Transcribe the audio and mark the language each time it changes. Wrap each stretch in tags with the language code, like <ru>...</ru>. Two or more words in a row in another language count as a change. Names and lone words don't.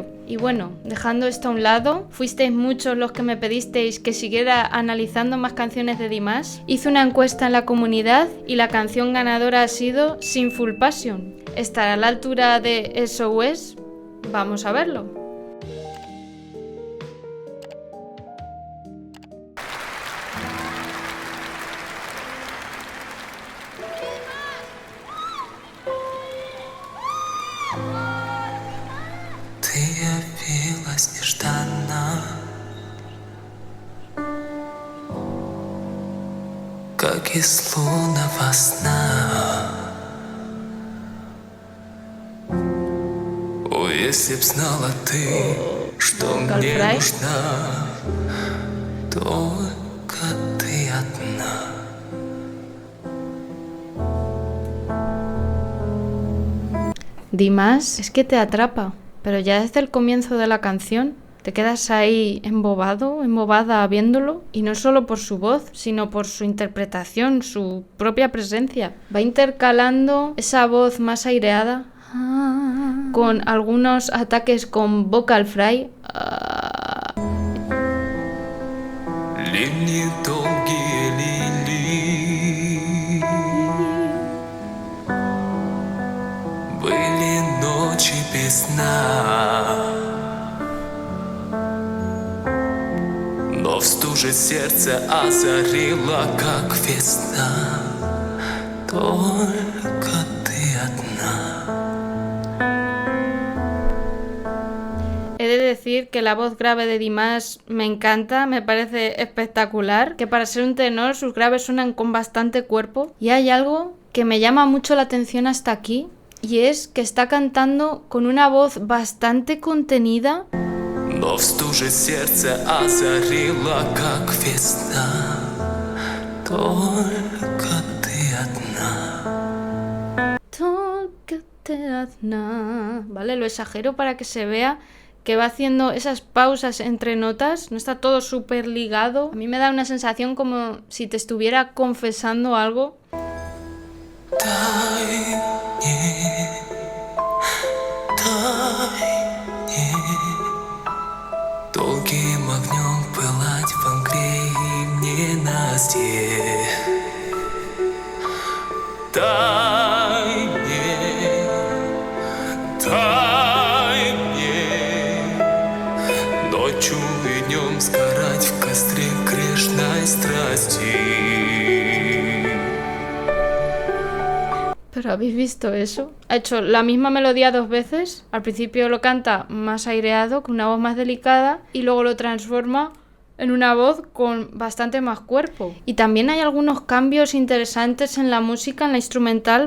<es>Y bueno, dejando esto a un lado, fuisteis muchos los que me pedisteis que siguiera analizando más canciones de Dimash. Hice una encuesta en la comunidad y la canción ganadora ha sido Sinful Passion. ¿Estará a la altura de SOS? Vamos a verlo.</es> <ru>Ты явилась нежданно, как из лунного сна. О, если б знала ты, что мне нужна, только ты одна.</ru> <es>Dimash es que te atrapa, pero ya desde el comienzo de la canción te quedas ahí embobada viéndolo, y no solo por su voz, sino por su interpretación, su propia presencia. Va intercalando esa voz más aireada con algunos ataques con</es> <en>vocal fry.</en> <ru>Линии долгие лилии, были ночи без сна, но в стуже сердце озарило, как весна, только ты одна.</ru> <es>He de decir que la voz grave de Dimash me encanta, me parece espectacular, que para ser un tenor sus graves suenan con bastante cuerpo, y hay algo que me llama mucho la atención hasta aquí, y es que está cantando con una voz bastante contenida.</es> <ru>Но в стуже сердце озарило, как весна, только ты одна.</ru> <es>Vale, lo exagero para que se vea que va haciendo esas pausas entre notas, no está todo súper ligado. A mí me da una sensación como si te estuviera confesando algo.</es> <ru>Долгим огнем пылать в мгле и в ненастье. Дай мне ночью и днем сгорать в костре грешной страсти.</ru> <es>¿Pero habéis visto eso? Ha hecho la misma melodía dos veces. Al principio lo canta más aireado, con una voz más delicada, y luego lo transforma en una voz con bastante más cuerpo. Y también hay algunos cambios interesantes en la música, en la instrumental.</es>